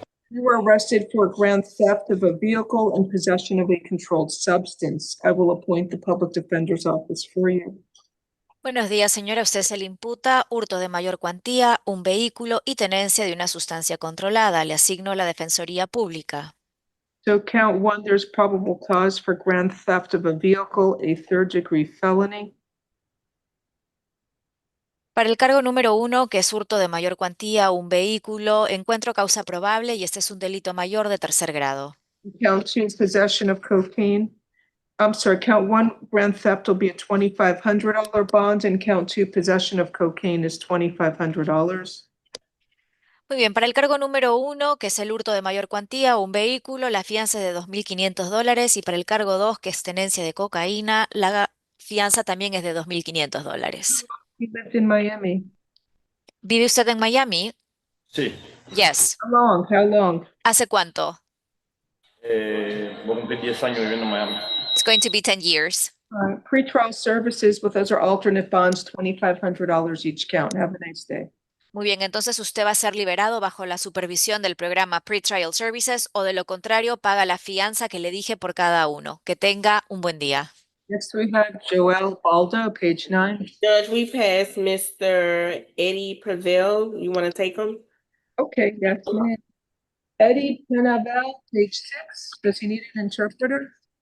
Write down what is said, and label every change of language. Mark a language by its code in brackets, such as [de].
[en] You were arrested for grand theft of a vehicle and possession of a controlled substance. I will appoint the public defender's office for you. [es] Buenos días, señora. A usted se le imputa hurto de mayor cuantía, un vehículo y tenencia de una sustancia controlada. Le asigno la Defensoría Pública. [en] So count one, there's probable cause for grand theft of a vehicle, a third-degree felony. [es] Para el cargo número 1, que es hurto de mayor cuantía, un vehículo, encuentro causa probable y este es un delito mayor de tercer grado. [en] Count two, possession of cocaine. I'm sorry, count one, grand theft will be a $2,500 bond, and count two, possession of cocaine is $2,500. [es] Muy bien, para el cargo número 1, que es el hurto de mayor cuantía o un vehículo, la fianza es de $2.500 y para el cargo 2, que es tenencia de cocaína, la fianza también es de $2.500. [en] He lived in Miami. [es] ¿Vive usted en Miami? Sí. [en] Yes. How long? How long? [es] ¿Hace cuánto? Voy a cumplir 10 años viviendo en Miami. [en] It's going to be 10 years. Pretrial services, but those are alternate bonds, $2,500 each count. Have a nice day. [es] Muy bien, entonces usted va a ser liberado bajo la supervisión del programa Pretrial Services o de lo contrario paga la fianza que le dije por cada uno. Que tenga un buen día. [en] Next we have Joel Baldo, page 9. Judge, we passed Mr. Eddie Prevail. You want to take him? Okay, yes, ma'am. Eddie Penavel, page 6. Does he need an interpreter?